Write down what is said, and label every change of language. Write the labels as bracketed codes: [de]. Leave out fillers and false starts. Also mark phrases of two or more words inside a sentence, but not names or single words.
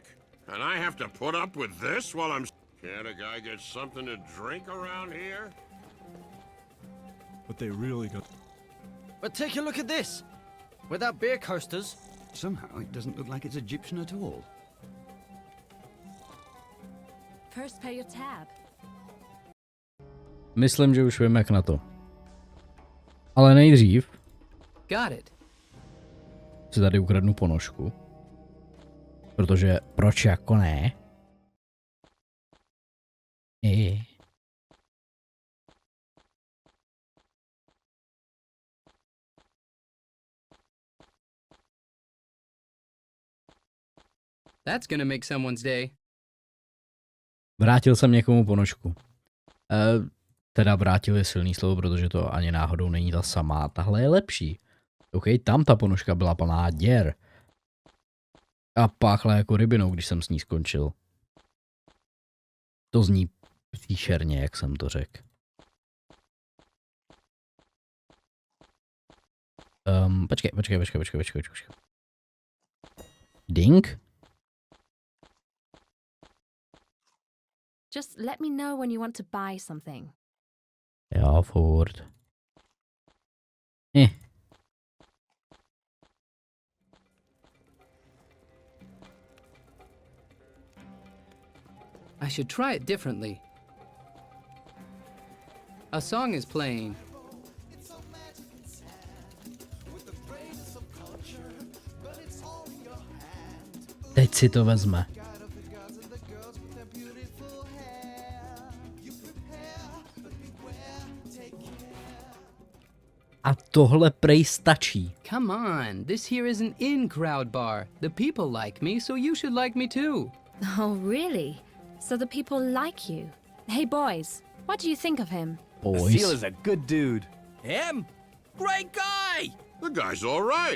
[en] And I have to put up with this while I'm... Can't a guy get something to drink around here? But they really got... But take a look at this! Without beer coasters... Somehow it doesn't look like it's Egyptian at all. First pay your tab. [cs] Myslím, že už vím, jak na to. Ale nejdřív... [en] Got it. [cs] Si tady ukradnu ponožku. Protože proč jako ne? [en] That's gonna make someone's day. [cs] Vrátil jsem někomu ponožku. Teda vrátil je silný slovo, protože to ani náhodou není ta samá. Tahle je lepší. OK, tam ta ponožka byla plná děr. A páchla jako rybinou, když jsem s ní skončil. To zní příšerně, jak jsem to řekl. Počkej. [en] Ding? Just let me know when you want to buy something. [cs] Já furt. [en] I should try it differently. A song is playing. [cs] Teď si to vezme. A tohle prej stačí. [en] Come on, this here is an in-crowd bar. The people like me, so you should like me too. Oh, really? So the people like you? Hey, boys, what do you think of him? Seal is a good dude. Him? Great guy! The guy's all right.